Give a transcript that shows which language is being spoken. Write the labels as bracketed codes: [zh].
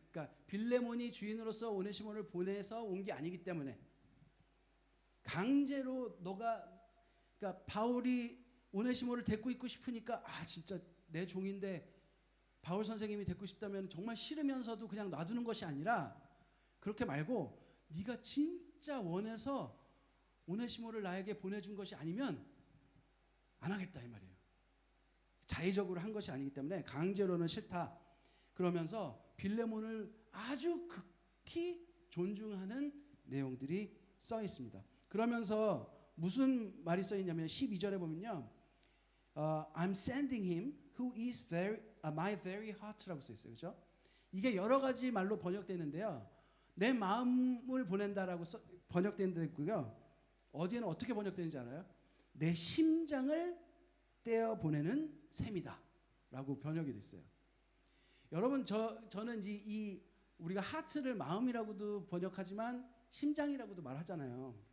[ko] 그러니까 빌레몬이 주인으로서 오네시모를 보내서 온 게 아니기 때문에 강제로 그러니까 바울이 오네시모를 데리고 있고 싶으니까 진짜 내 종인데 바울 선생님이 데리고 싶다면 정말 싫으면서도 그냥 놔두는 것이 아니라 그렇게 말고 네가 진짜 원해서 오네시모를 나에게 보내준 것이 아니면 안 하겠다 이 말이에요. 자의적으로 한 것이 아니기 때문에 강제로는 싫다. 그러면서 빌레몬을 아주 극히 존중하는 내용들이 써 있습니다. 그러면서 무슨 말이 써 있냐면 12절에 보면요. [en] I'm sending him who is my very heart [ko] 라고 써 있어요. 그렇죠? 이게 여러 가지 말로 번역되는데요. 내 마음을 보낸다라고 번역된 데 있고요. 어디에는 어떻게 번역되는지 알아요? 내 심장을 떼어 보내는 셈이다 라고 번역이 됐어요. 여러분 저는 이제 우리가 하트를 마음이라고도 번역하지만 심장이라고도 말하잖아요.